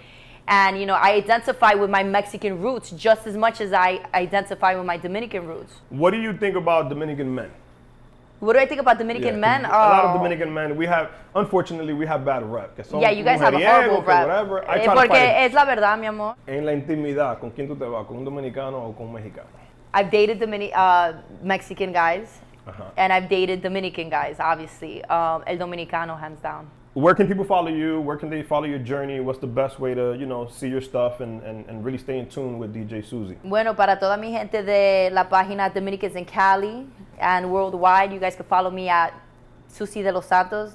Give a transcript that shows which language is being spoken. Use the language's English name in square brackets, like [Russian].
[English] Okay. And, you know, I identify with my Mexican roots just as much as I identify with my Dominican roots. What do you think about Dominican men? What do I think about Dominican men? A lot of Dominican men, unfortunately, we have bad rep. Yeah, you guys have a horrible rep. Whatever. I try to fight it. [Spanish] Es la verdad, mi amor. En la intimidad, ¿con quién tú te vas? ¿Con un dominicano o con un mexicano? [English] I've dated Mexican guys, and I've dated Dominican guys, obviously. [Spanish] El Dominicano, [English] hands down. Where can people follow you? Where can they follow your journey? What's the best way to, you know, see your stuff and really stay in tune with DJ Suzie? [Spanish] Bueno, para toda mi gente de la página [English] Dominicans in Cali and worldwide, you guys can follow me at SUSIE de los Santos.